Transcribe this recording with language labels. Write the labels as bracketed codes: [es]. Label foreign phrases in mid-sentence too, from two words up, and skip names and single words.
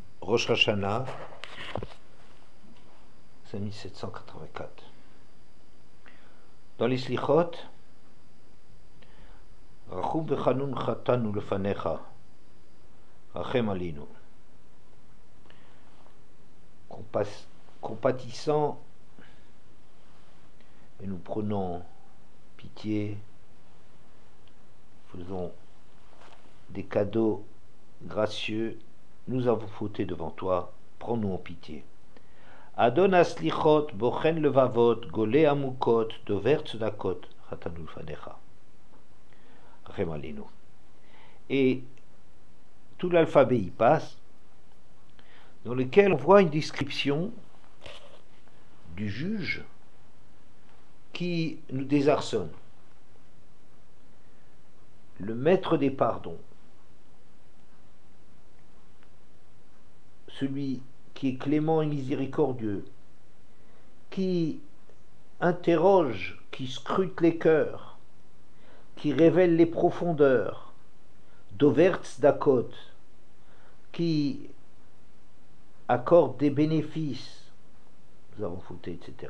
[fr] Rosh Hashanah, c'est 1784. Dans les Slichot, [he] רחום וחנון חטאנו לפניך רחם עלינו. [fr] Compatissant, et nous prenons pitié, faisons des cadeaux gracieux, nous avons fauté devant toi, prends-nous en pitié. [he] אדון הסליחות בוחן לבבות גולה עמוקות דובר צדקות, חטאנו לפניך רחם עלינו. [fr] Et tout l'alphabet y passe, dans lequel on voit une description du juge qui nous désarçonne, le maître des pardons, celui qui est clément et miséricordieux, qui interroge, qui scrute les cœurs, qui révèle les profondeurs, [he] דובר צדקות, [fr] qui accorde des bénéfices, nous avons fauté, etc.